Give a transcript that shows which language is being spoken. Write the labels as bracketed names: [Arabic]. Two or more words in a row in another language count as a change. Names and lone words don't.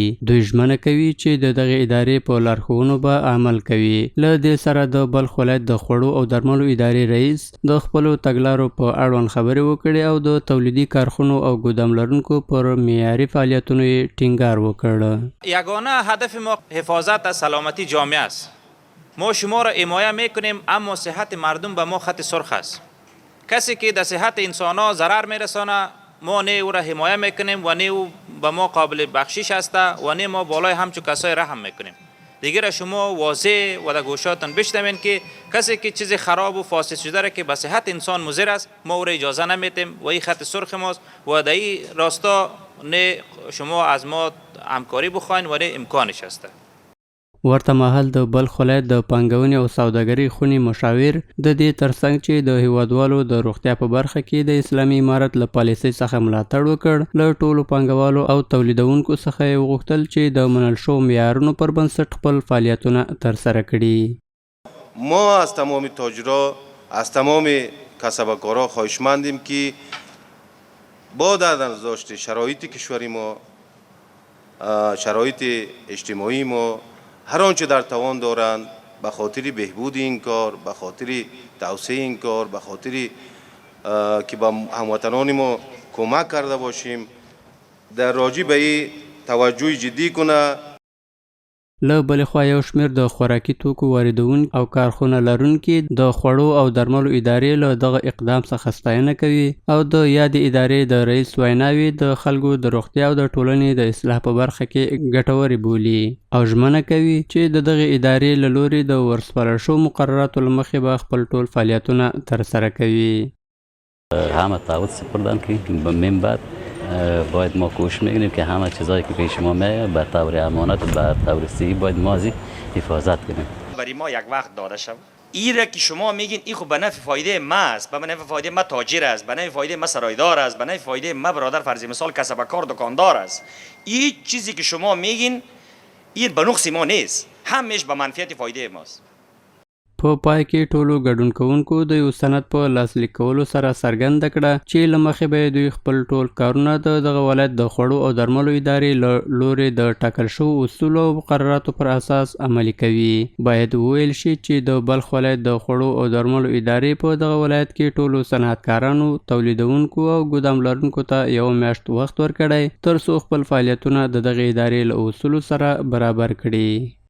[Pashto] دوی ژمنه کوي چې د دغې ادارې په لارښوونو به عمل کوي. له دې سره د بلخ ولایت د خوړو او درملو ادارې رئیس د خپلو تګلارو په اړوند خبرې وکړې او د تولیدي کارخونو او ګودام لرونکو پر معیاري فعالیتونو یې ټینګار وکړ. [Persian] یگانه هدف ما حفاظت از سلامتی جامعه است. ما شما را حمایت میکنیم، اما صحت مردم به ما خط سرخ است. کسی که در صحت انسان ها ضرر میرسانه ما نه او را حمایت میکنیم و نه او به ما قابل بخشش است و نه ما بالای همچون کسای رحم میکنیم. دیگه را شما واضح و در گوشاتون بشنوین که کسی که چیز خراب و فاسد شده را که به صحت انسان مضر است ما او را اجازه نمیدیم و این خط سرخ ماست و در این راستا نه شما از ما همکاری بخواین و نه امکانش است. [Pashto] ورته مهال د بلخ ولایت د پانګونې او سوداګرۍ خونې مشاور د دې ترڅنګ چې د هیوادوالو د روغتیا په برخه کې د اسلامي امارت له پالیسۍ څخه ملاتړ وکړ، له ټولو پانګوالو او تولیدونکو څخه یې وغوښتل چې د منل شوو معیارونو پر بنسټ خپل فعالیتونه ترسره کړي. [Persian] ما از تمام تاجرا، از تمام کسبکارا خواهشمندیم که با در نظر داشت شرایط کشوری ما، شرایط اجتماعی ما، هر آنچه در توان دارند به خاطر بهبود این کار، به خاطر توسعه این کار، به خاطر که به هموطنان ما کمک کرده باشیم در راجع به این توجه جدی کنه. [Pashto] له بلې خوا یو شمېر د خوراکي توکو واردونکي او کارخونه لرونکي د خوړو او درملو ادارې له دغه اقدام څخه ستاینه کوي او د یادې ادارې د رئیس ویناوې د خلکو د روغتیا او د ټولنې د اصلاح په برخه کې ګټورې بولي او ژمنه کوي چې د دغې ادارې له لوري د ورسپارل شوو مقرراتو له مخې به خپل ټول فعالیتونه ترسره کوي. [Persian] همه تعهد سپردن که من بعد باید ما کوشش میکنیم که همه چیزایی که پیش ما میاد به طور امانت و به طور صحیح باید ما از حفاظت کنیم. برای ما یک وقت داده شد ایره که شما میگین این خب به نفع فایده ما است، به نفع فایده ما تاجر است، به نفع فایده ما سرایدار است، به نفع فایده ما برادر فرض مثال کسبکار دکاندار است. این چیزی که شما میگین این به نقص ما نیست، همش به منفعت فایده ماست. [Pashto] په پای کې ټولو ګډون کوونکو د یو سند په لاسلیک کولو سره څرګنده کړه چې له مخې به دوی خپل ټول کارونه د دغه ولایت د خوړو او درملو ادارې له لورې د ټاکل شوو اصولو او مقرراتو پر اساس عملي کوي. باید وویل شي چې د بلخ ولایت د خوړو او درملو ادارې په دغه ولایت کې ټولو صنعتکارانو، تولیدونکو او ګودام لرونکو ته یو میاشت وخت ورکړی تر څو خپل فعالیتونه د دغې ادارې له اصولو سره برابر کړي.